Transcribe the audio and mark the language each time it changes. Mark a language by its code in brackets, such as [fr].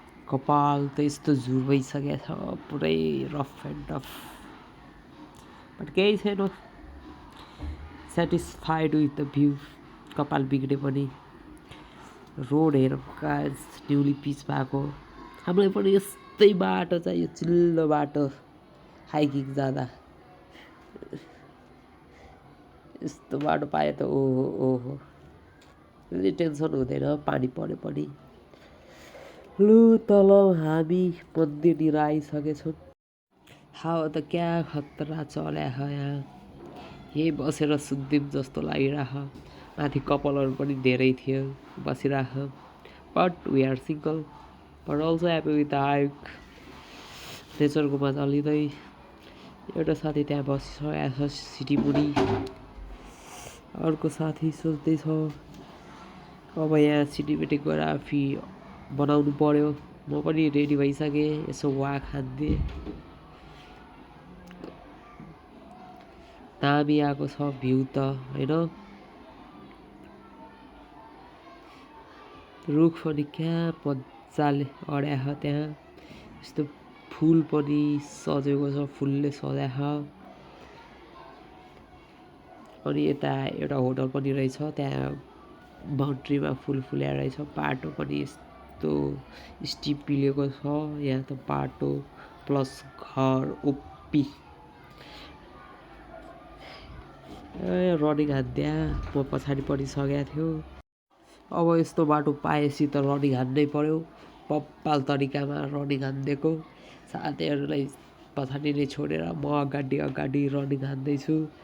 [ne] कपाल त यस्तो झुर्बैसकेको छ, पुरै [en] Rough and tough. [ne] बट केही छैन, [en] Satisfied with the view. [ne] कपाल बिग्रे पनि। रोड हेरौँ गाइस, न्युली पिच भएको। हामीलाई पनि यस्तै बाटो चाहियो, चिल्लो बाटो हाइकिङ जाँदा। यस्तो बाटो पाए त ओहो ओहो, अलि टेन्सन हुँदैन पानी पऱ्यो पनि। लु तल हामी मन्दिरतिर आइसकेछौँ। हावा त क्या खतरा चल्या छ यहाँ। यही बसेर सुत्दिउँ जस्तो लागिरह। माथि कपालहरू पनि धेरै थियो, बसिरह। [en] But we are single, but also happy with the hike. [ne] नेचरको मजा लिँदै। एउटा साथी त्यहाँ बसिसकेको छ सिटी मुनि। अर्को साथी सोच्दैछ अब यहाँ सिनेमेटोग्राफी बनाउनु पर्यो। म पनि रेडी भइसकेँ, यसो वाक हान्दिएँ। दामी आएको छ भ्यू त होइन। रुख पनि क्या मजाले अड्याछ त्यहाँ। यस्तो फुल पनि सजेको छ, फुलले सजाछ। अनि यता एउटा होटल पनि रहेछ, त्यहाँ बाउन्ड्रीमा फुल फुल्या रहेछ। बाटो पनि यस्तो स्टिप पिलेको छ। यहाँ त बाटो प्लस घर ओप्पी। रनिङ हान्द्या म पछाडि परिसकेको थियो। अब यस्तो बाटो पाएपछि त रनिङ हान्नै पर्यो। बब्बाल तरिकामा रनिङ हानिदिएको। साथीहरूलाई पछाडि नै छोडेर म अगाडि रनिङ हान्दैछु।